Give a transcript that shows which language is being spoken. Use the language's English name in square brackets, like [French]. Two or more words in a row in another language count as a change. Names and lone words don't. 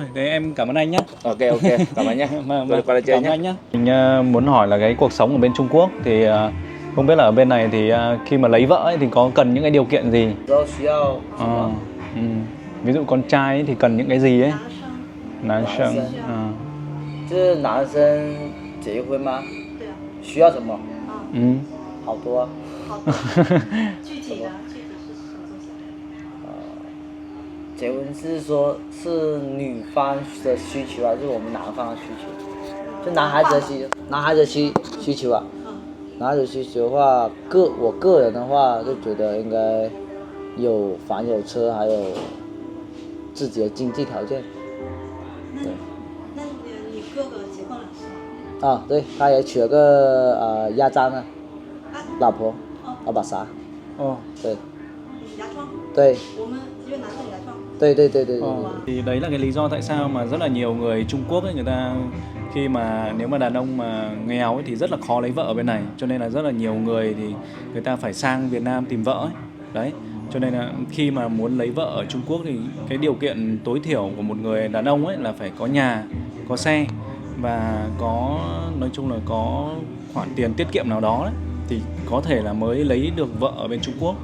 [Vietnamese] Thế em cảm ơn anh nhé. Ok, cảm ơn nhé. Tôi qua đây chơi nhé. Anh nhé. Mình muốn hỏi là cái cuộc sống ở bên Trung Quốc thì không biết là ở bên này thì khi mà lấy vợ ấy, thì có cần những cái điều kiện gì? Ví dụ con trai ấy thì cần những cái gì ấy? Nam sinh. [Chinese] 就是男生结婚吗？对啊，需要什么？好多。好的。具体是什么东西？结婚是说是女方的需求还是我们男方的需求？就男孩子的需求啊。男孩子需求的话，我个人的话就觉得应该有房有车，还有自己的经济条件。对。那你哥哥结婚了是吗？对，他也娶了个亚trang啊，老婆， [Vietnamese] bà xã。 [Chinese] 对。牙疮。对。我们越南是牙疮。对。 [Vietnamese] Thì đấy là cái lý do tại sao mà rất là nhiều người Trung Quốc ấy, người ta khi mà nếu mà đàn ông mà nghèo ấy, thì rất là khó lấy vợ ở bên này, cho nên là rất là nhiều người thì người ta phải sang Việt Nam tìm vợ ấy. Đấy, cho nên là khi mà muốn lấy vợ ở Trung Quốc thì cái điều kiện tối thiểu của một người đàn ông ấy là phải có nhà, có xe và có, nói chung là có khoản tiền tiết kiệm nào đó đấy, thì có thể là mới lấy được vợ ở bên Trung Quốc.